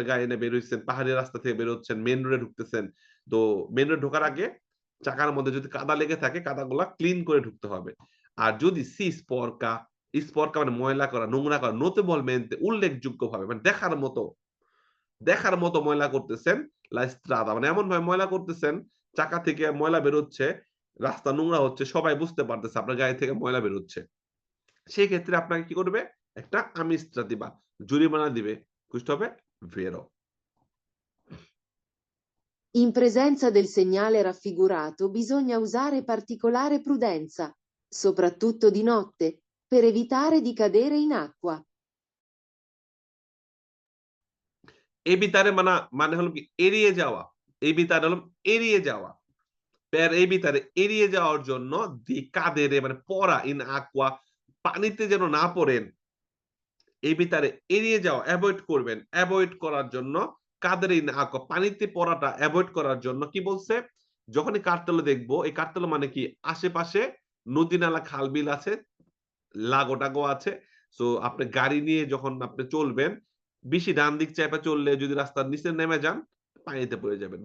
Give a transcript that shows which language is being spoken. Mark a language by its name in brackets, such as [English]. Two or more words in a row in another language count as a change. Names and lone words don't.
[Bangla] গাড়ি নিয়ে বের হইছেন পাহাড়ি রাস্তা থেকে বের হচ্ছেন [English] main road [Bangla] ঢুকতেছেন তো [English] main road [Bangla] ঢোকার আগে চাকার মধ্যে যদি কাদা লেগে থাকে কাদাগুলা ক্লিন করে ঢুকতে হবে আর যদি [Italian] si sporca [Bangla] মানে ময়লা করা নোংরা করা নোতেভলমেন্তে উল্লেখযোগ্যভাবে মানে দেখার মতো ময়লা করতেছেন [Italian] la strada [Bangla] মানে এমন ভাবে ময়লা করতেছেন চাকা থেকে ময়লা বের হচ্ছে রাস্তা নোংরা হচ্ছে সবাই বুঝতে পারতেছে আপনার গাড়ি থেকে ময়লা বের হচ্ছে সেক্ষেত্রে আপনাকে কি করবে? একটা amministrativa জরিমানা দিবে। Questo হবে vero. [Italian] In presenza del segnale raffigurato bisogna usare particolare prudenza, soprattutto di notte, per evitare di cadere in acqua. [Bangla] এবিতারে মানে হলো কি এড়িয়ে যাওয়া। এবিতারে হলো এড়িয়ে যাওয়া। [Italian] per evitare [Bangla] এড়িয়ে যাওয়ার জন্য দি cadere মানে পড়া [Italian] in acqua [Bangla] পানিতে যেন না পড়েন। এবিতারে এড়িয়ে যাওয়া এভয়েড করবেন। এভয়েড করার জন্য [Italian] cadere in acqua [Bangla] পানিতে পড়াটা এভয়েড করার জন্য কি বলছে? যখনই কার্তেলে দেখবো, এই কার্তেলে মানে কি আশেপাশে নদী-নালা, খাল-বিল আছে, লাগো-টাগো আছে। সো আপনি গাড়ি নিয়ে যখন আপনি চলবেন, বেশি ডান দিক চাইপা চললে যদি রাস্তার নিচে নেমে যান, পানিতে পড়ে যাবেন।